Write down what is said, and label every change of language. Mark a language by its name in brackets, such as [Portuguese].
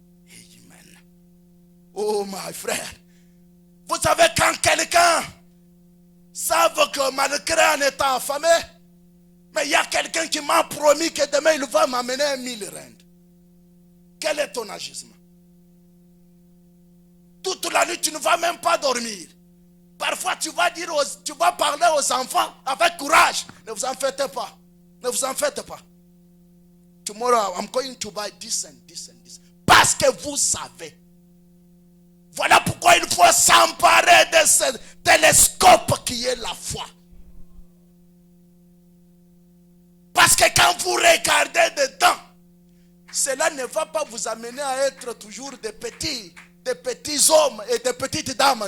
[French] Amen. Oh, my frère. Vous savez, quand quelqu'un savent que malgré en étant affamé, mais il y a quelqu'un qui m'a promis que demain il va m'amener 1000 rentes. Quel est ton agissement? Toute la nuit tu ne vas même pas dormir. Parfois tu vas dire, tu vas parler aux enfants avec courage. Ne vous en faites pas. Ne vous en faites pas. [English] Tomorrow I'm going to buy this and this and this. [French] Parce que vous savez. Voilà pourquoi il faut s'emparer de ce télescope qui est la foi. Parce que quand vous regardez dedans, cela ne va pas vous amener à être toujours des petits hommes et des petites dames.